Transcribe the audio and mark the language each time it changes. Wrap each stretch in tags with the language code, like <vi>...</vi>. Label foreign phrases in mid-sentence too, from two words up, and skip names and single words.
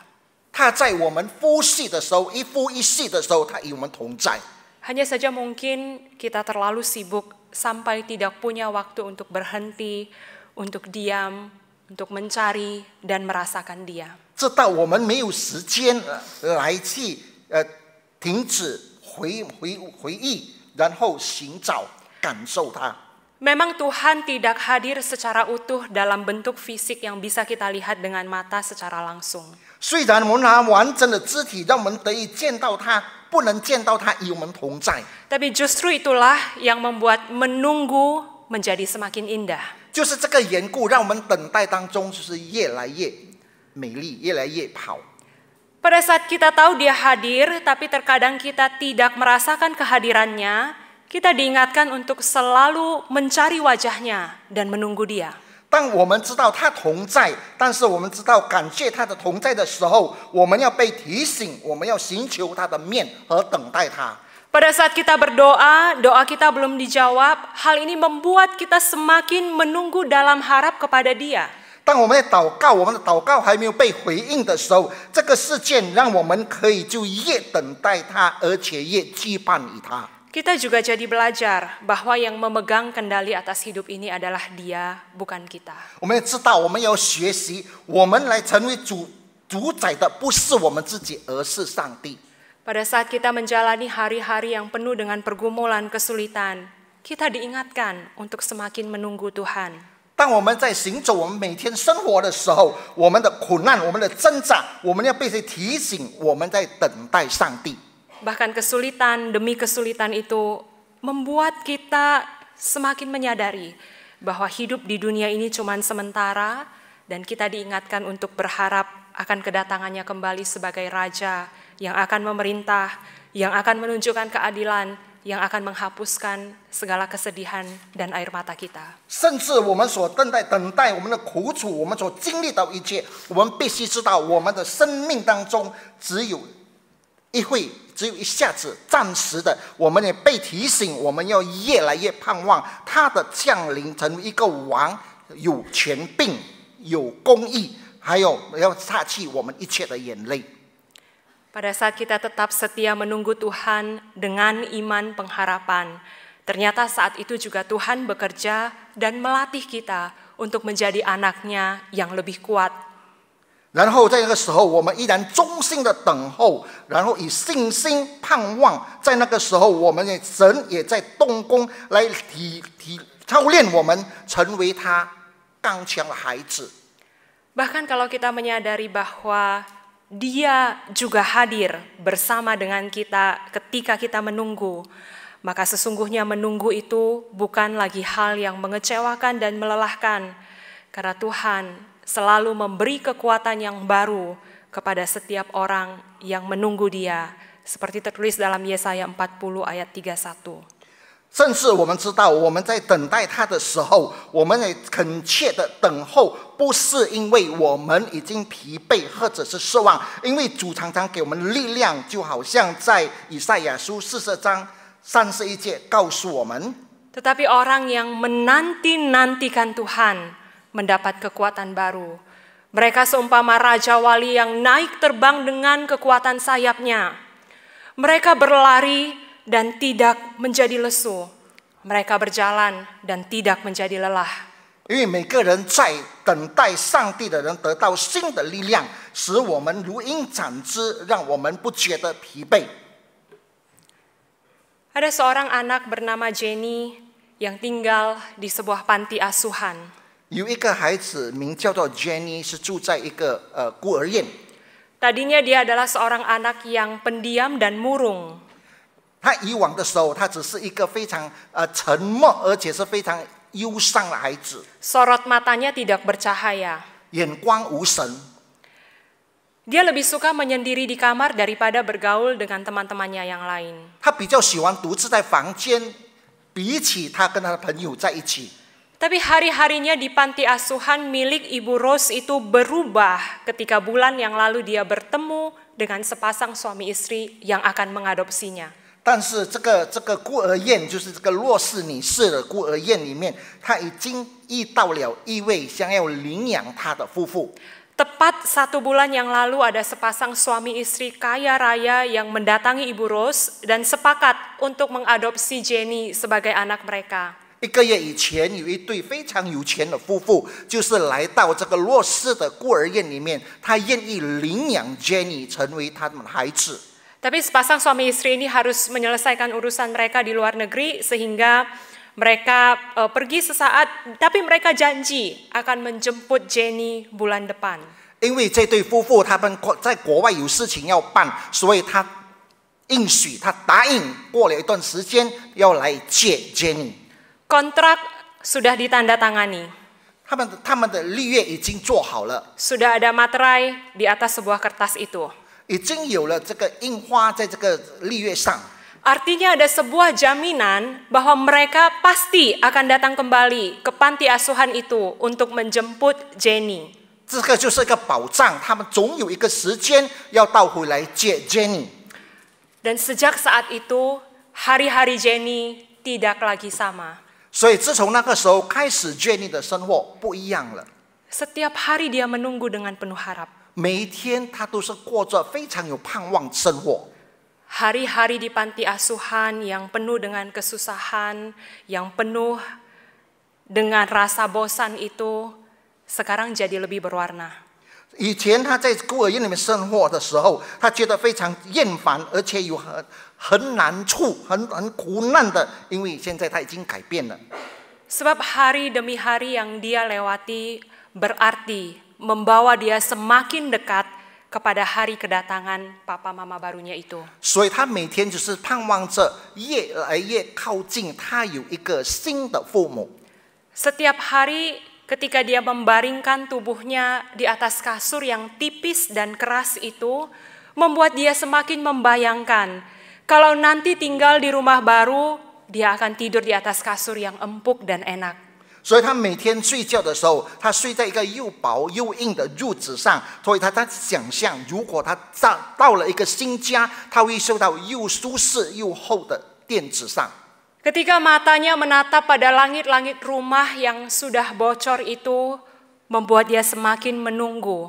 <zh>他在我们呼吸的时候，一呼一吸的时候，他与我们同在。</zh> <id>Hanya saja mungkin kita terlalu sibuk sampai tidak punya waktu untuk berhenti, untuk diam, untuk mencari dan merasakan dia.</id> <zh>直到我们没有时间来去停止回忆，然后寻找感受他。</zh> <id>Memang Tuhan tidak hadir secara utuh dalam bentuk fisik yang bisa kita lihat dengan mata secara langsung.</id> <zh>虽然我们拿完整的肢体，让我们得以见到他，不能见到他与我们同在。</zh> <id>Tapi justru itulah yang membuat menunggu menjadi semakin indah.</id> <zh>就是这个缘故，让我们等待当中就是越来越美丽，越来越好。</zh> <id>Pada saat kita tahu dia hadir, tapi terkadang kita tidak merasakan kehadirannya, kita diingatkan untuk selalu mencari wajahnya dan menunggu dia.</id> <zh>当我们知道他同在，但是我们知道感谢他的同在的时候，我们要被提醒，我们要寻求他的面和等待他。</zh> <id>Pada saat kita berdoa, doa kita belum dijawab, hal ini membuat kita semakin menunggu dalam harap kepada dia.</id> <zh>当我们在祷告，我们的祷告还没有被回应的时候，这个事件让我们可以就越等待他，而且越期盼于他。</zh> <id>Kita juga jadi belajar bahwa yang memegang kendali atas hidup ini adalah dia, bukan kita.</id> <zh>我们也知道，我们要学习，我们来成为主宰的不是我们自己，而是上帝。</zh> <id>Pada saat kita menjalani hari-hari yang penuh dengan pergumulan, kesulitan, kita diingatkan untuk semakin menunggu Tuhan.</id> <zh>当我们在行走我们每天生活的时候，我们的苦难，我们的挣扎，我们要被谁提醒？我们在等待上帝。</zh> <id>Bahkan kesulitan demi kesulitan itu membuat kita semakin menyadari bahwa hidup di dunia ini cuma sementara dan kita diingatkan untuk berharap akan kedatangannya kembali sebagai Raja yang akan memerintah, yang akan menunjukkan keadilan, yang akan menghapuskan segala kesedihan dan air mata kita.</id> <zh>甚至我们所等待我们的苦楚，我们所经历到一切，我们必须知道，我们的生命当中只有一下子暂时的，我们也被提醒，我们要越来越盼望他的降临，成为一个王，有权柄，有公义，还有要擦去我们一切的眼泪。</zh> <id>Pada saat kita tetap setia menunggu Tuhan dengan iman pengharapan, ternyata saat itu juga Tuhan bekerja dan melatih kita untuk menjadi anaknya yang lebih kuat.</id> <zh>然后在那个时候，我们依然忠心的等候，然后以信心盼望。在那个时候，我们的神也在动工来操练我们，成为他刚强的孩子。</zh> <id>Bahkan kalau kita menyadari bahwa Dia juga hadir bersama dengan kita ketika kita menunggu, maka sesungguhnya menunggu itu bukan lagi hal yang mengecewakan dan melelahkan, karena Tuhan selalu memberi kekuatan yang baru kepada setiap orang yang menunggu Dia, seperti tertulis dalam Yesaya 40 ayat 31.</id> <zh>甚至我们知道，我们在等待他的时候，我们也恳切的等候，不是因为我们已经疲惫或者是失望，因为主常常给我们力量，就好像在以赛亚书40章31节告诉我们。</zh> <id>Tetapi orang yang menanti-nantikan Tuhan mendapat kekuatan baru. Mereka seumpama Raja Wali yang naik terbang dengan kekuatan sayapnya. Mereka berlari dan tidak menjadi lesu. Mereka berjalan dan tidak menjadi lelah.</id> <zh>因为每个人在等待上帝的人得到新的力量，使我们如鹰展翅，让我们不觉得疲惫。</zh> <id>Ada seorang anak bernama Jenny yang tinggal di sebuah panti asuhan.</id> <zh>有一个孩子名叫做 Jenny， 是住在一个孤儿院。</zh> <id>Tadinya dia adalah seorang anak yang pendiam dan murung.</id> <zh>他以往的时候，他只是一个非常沉默，而且是非常忧伤的孩子，</zh> <id>Sorot matanya tidak bercahaya.</id> <zh>眼光无神。</zh> <id>Dia lebih suka menyendiri di kamar daripada bergaul dengan teman-temannya yang lain.</id> <zh>他比较喜欢独自在房间，比起他跟他的朋友在一起。</zh> <id>Tapi hari-harinya di panti asuhan milik Ibu Rose itu berubah ketika bulan yang lalu dia bertemu dengan sepasang suami istri yang akan mengadopsinya.</id> <zh>但是这个孤儿院，就是这个洛氏女士的孤儿院里面，他已经遇到了一位想要领养他的夫妇。</zh> <id>Tepat 1 bulan yang lalu ada sepasang suami istri kaya raya yang mendatangi Ibu Rose dan sepakat untuk mengadopsi Jenny sebagai anak mereka.</id> <zh>1 个月以前，有一对非常有钱的夫妇，就是来到这个洛氏的孤儿院里面，他愿意领养 Jenny 成为他们的孩子。</zh> <id>Tapi sepasang suami istri ini harus menyelesaikan urusan mereka di luar negeri sehingga mereka pergi sesaat, tapi mereka janji akan menjemput Jenny bulan depan.</id> <zh>因为这对夫妇他们在国外有事情要办，所以他应许，他答应过了一段时间要来接 Jenny。</zh> <id>Kontrak sudah ditandatangani.</id> <zh>他们的立约已经做好了，</zh> <id>Sudah ada materai di atas sebuah kertas itu.</id> <zh>已经有了这个印花在这个立约上。</zh> <id>Artinya ada sebuah jaminan bahwa mereka pasti akan datang kembali ke panti asuhan itu untuk menjemput Jenny.</id> <zh>这个就是一个保障，他们总有一个时间要到回来接 Jenny。</zh> <id>Dan sejak saat itu, hari-hari Jenny tidak lagi sama.</id> <zh>所以自从那个时候开始 ，Jenny 的生活不一样了。</zh> <id>Setiap hari dia menunggu dengan penuh harap.</id> <zh>每一天他都是过着非常有盼望生活。</zh> <id>Hari-hari di panti asuhan yang penuh dengan kesusahan, yang penuh dengan rasa bosan itu sekarang jadi lebih berwarna.</id> <zh>以前他在孤儿院里面生活的时候，他觉得非常厌烦，而且有很难处、很苦难的，因为现在他已经改变了。</zh> <id>Sebab hari demi hari yang dia lewati berarti membawa dia semakin dekat kepada hari kedatangan papa mama barunya itu.</id> <zh>所以他每天就是盼望着越来越靠近他有一个新的父母。</zh> <id>Setiap hari ketika dia membaringkan tubuhnya di atas kasur yang tipis dan keras itu, membuat dia semakin membayangkan kalau nanti tinggal di rumah baru, dia akan tidur di atas kasur yang empuk dan enak.</id> <zh>所以他每天睡觉的时候，他睡在一个又薄又硬的褥子上，所以他在想象，如果他到了一个新家，他会睡到又舒适又厚的垫子上。</zh> <id>Ketika matanya menatap pada langit-langit rumah yang sudah bocor itu, membuat dia semakin menunggu.</id>